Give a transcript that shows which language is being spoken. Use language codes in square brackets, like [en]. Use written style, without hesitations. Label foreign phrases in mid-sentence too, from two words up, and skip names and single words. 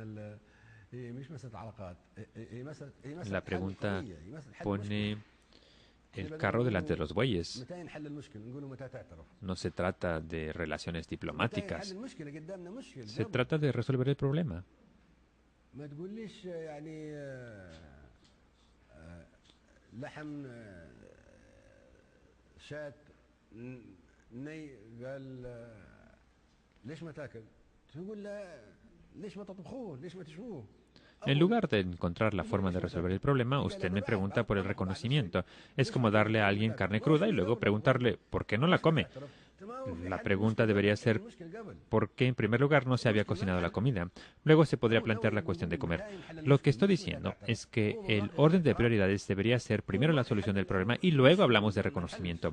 [es] La pregunta pone el carro delante de los bueyes. No se trata de relaciones diplomáticas. Se trata de resolver el problema. [ar] لحم شاة ني، قال ليش ما تاكل؟ تقول له ليش ما تطبخوه؟ ليش ما تشووه؟ [es] En lugar de encontrar la forma de resolver el problema, usted me pregunta por el reconocimiento. Es como darle a alguien carne cruda y luego preguntarle ¿por qué no la come? La pregunta debería ser ¿por qué en primer lugar no se había cocinado la comida? Luego se podría plantear la cuestión de comer. Lo que estoy diciendo es que el orden de prioridades debería ser primero la solución del problema y luego hablamos de reconocimiento.